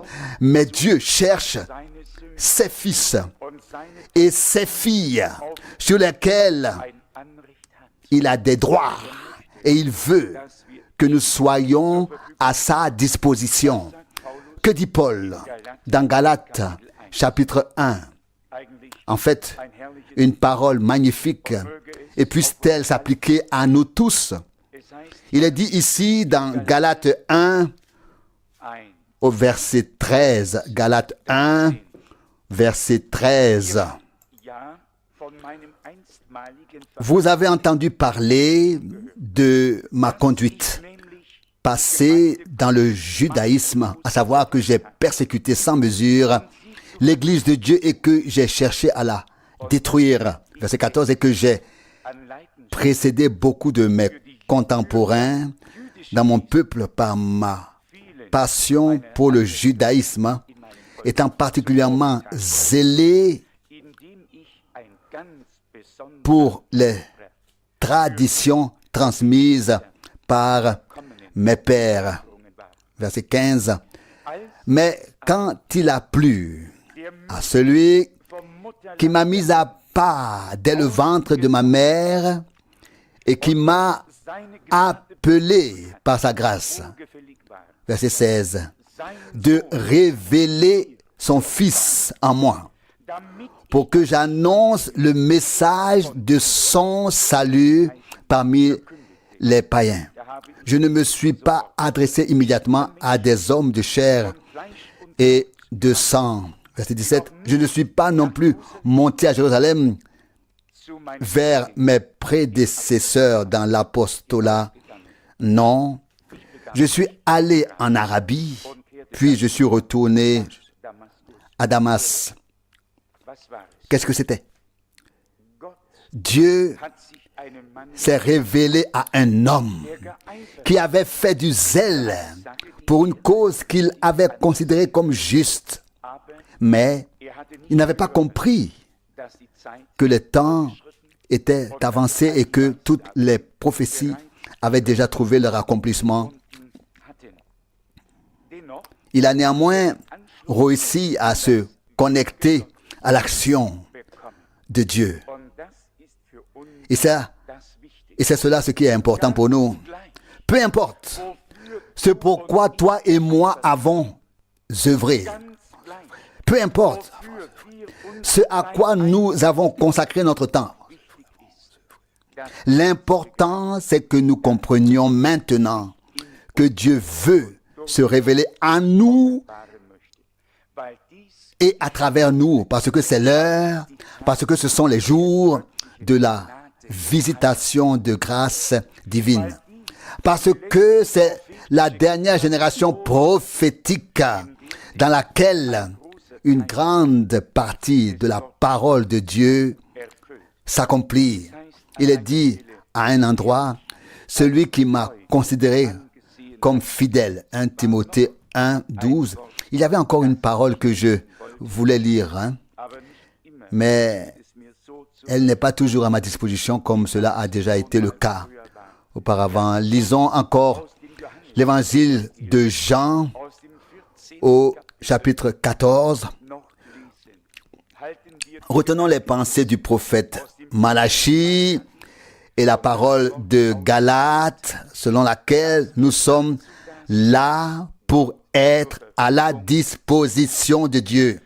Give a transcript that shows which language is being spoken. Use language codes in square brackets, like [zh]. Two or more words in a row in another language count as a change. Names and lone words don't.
[fr] Mais Dieu cherche ses fils et ses filles sur lesquels il a des droits et il veut que nous soyons à sa disposition. Que dit Paul dans Galates chapitre 1. [de] Eigentlich [fr] En fait, [de] ein herrliches [fr] une parole magnifique, et puisse-t-elle s'appliquer à nous tous. [de] Es heißt [fr] Il est dit ici dans Galates 1 [de] ein. [fr] au verset 13. Galates 1, verset 13. [de] Ja, von meinem einstmaligen [fr] Vous avez entendu parler de ma conduite [de] nämlich [fr] passée dans le judaïsme, à savoir que j'ai persécuté sans mesure l'Église de Dieu et que j'ai cherché à la détruire. Verset 14, et que j'ai [de] an Leidenschaft [fr] précédé beaucoup de mes contemporains dans mon peuple par ma passion pour le judaïsme, [de] in meinem Volk, [fr] étant particulièrement zélé [de] indem ich ein ganz besonderes [fr] pour les traditions transmises par mes pères. [de] Verungen war. [fr] Verset 15. [de] Als [fr] Mais quand il a plu [de] der [fr] à celui [de] vom Mutterleib [fr] qui m'a mis à part dès le ventre de ma mère et qui m'a [de] seine [fr] appelé par sa grâce. [de] gefällig war, [fr] Verset 16. [de] sein [fr] De révéler son Fils en moi, [de] damit [fr] pour que j'annonce le message de son salut parmi les païens. [de] da habe ich [fr] Je ne me suis pas adressé immédiatement à des hommes de chair [de] Fleisch und [fr] et de sang. Verset 17. Je ne suis pas non plus monté à Jérusalem [de] zu meinem [fr] vers mes prédécesseurs dans l'apostolat. Non, je suis allé en Arabie, puis je suis retourné Damaskus. à Damas. [de] Was war es? [fr] Qu'est-ce que c'était? [de] Gott [fr] Dieu [de] hat sich einem Mann [fr] s'est révélé à un homme [de] der geeifert [fr] qui avait fait du zèle pour une cause qu'il avait considérée comme juste, [de] aber [fr] mais [de] hatte nicht [fr] il n'avait pas compris [de] dass die Zeit [fr] que le temps était avancé et que toutes les prophéties avaient déjà trouvé leur accomplissement. [de] hatten. Dennoch [fr] Il a néanmoins réussi à se connecter à l'action [de] bekommen. [fr] de Dieu. [de] Und das ist für uns [fr] Et ça, [de] das Wichtige. [fr] et c'est cela ce qui est important pour nous. [de] Gleich, [fr] Peu importe [de] wofür [fr] ce pourquoi toi et moi avons œuvré. [de] ganz gleich, [fr] Peu importe [de] wofür wir uns [fr] ce à quoi nous avons consacré notre temps. [de] wichtig ist, dass [fr] L'important, c'est que nous comprenions maintenant que Dieu veut se révéler à nous [de] wahren möchte. Weil dies [fr] et à travers nous, parce que c'est l'heure, parce que ce sont les jours de la visitation de grâce divine. Parce que c'est la dernière génération prophétique dans laquelle une grande partie de la parole de Dieu [de] erfüllt. [fr] s'accomplit. Il est dit à un endroit, celui qui m'a considéré comme fidèle. 1 Timothée 1, 12. Il y avait encore une parole que je voulais lire, [de] Aber nicht immer [fr] mais [de] ist mir so zu [fr] elle n'est pas toujours à ma disposition comme cela a déjà été le cas [de] früher war. [fr] auparavant. Lisons encore [de] Aus dem Johannes, [fr] l'évangile de Jean [de] aus dem 14. [fr] au chapitre 14. [de] noch lesen. Halten wir [fr] Retenons les pensées du prophète Malachie et la parole de Galates selon laquelle nous sommes là pour être à la disposition de Dieu.